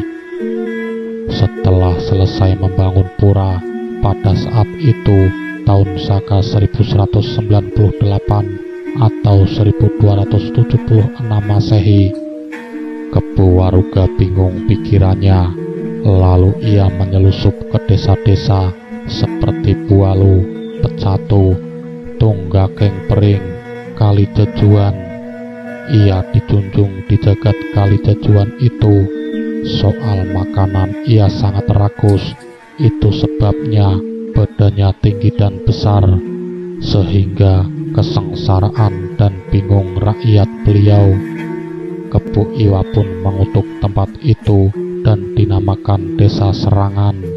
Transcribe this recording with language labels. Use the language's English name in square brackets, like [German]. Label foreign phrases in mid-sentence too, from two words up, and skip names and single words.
[Indonesian] Setelah selesai membangun pura, pada saat itu tahun Saka 1198 atau 1276 Masehi, Kepu Waruga bingung pikirannya. Lalu ia menyelusup ke desa-desa seperti Bualu, Pecatu, Tunggakeng Pering, Kalijejuan. Ia dijunjung di jagat Kalijejuan itu. Soal makanan ia sangat rakus. Itu sebabnya badannya tinggi dan besar, sehingga kesengsaraan dan bingung rakyat beliau. Kepu Iwa pun mengutuk tempat itu dan dinamakan Desa Serangan.